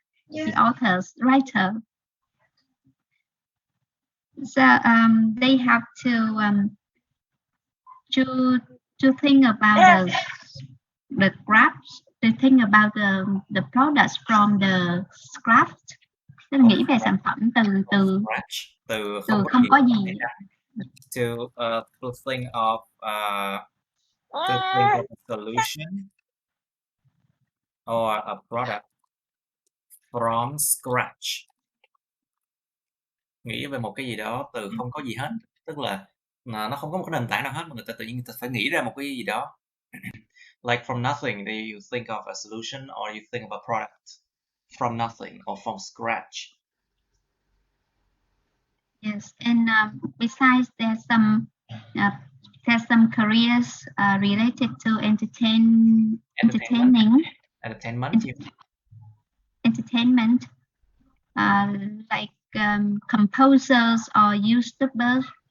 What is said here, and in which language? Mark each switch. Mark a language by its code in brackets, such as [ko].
[en] The authors, writer. So they have to think about the crafts. They think about the products from the scratch. [vi] Tức là nghĩ về sản phẩm từ không có gì. [en] To think of a solution or a product from scratch. [vi] Nghĩ về một cái gì đó từ không có gì hết, tức là nó không có một cái nền tảng nào hết mà người ta tự nhiên người ta phải nghĩ ra một cái gì đó. [en] Like from nothing, you think of a solution or you think of a product from nothing or from scratch. Yes, and besides, there's some careers related to entertainment, like composers or YouTubers.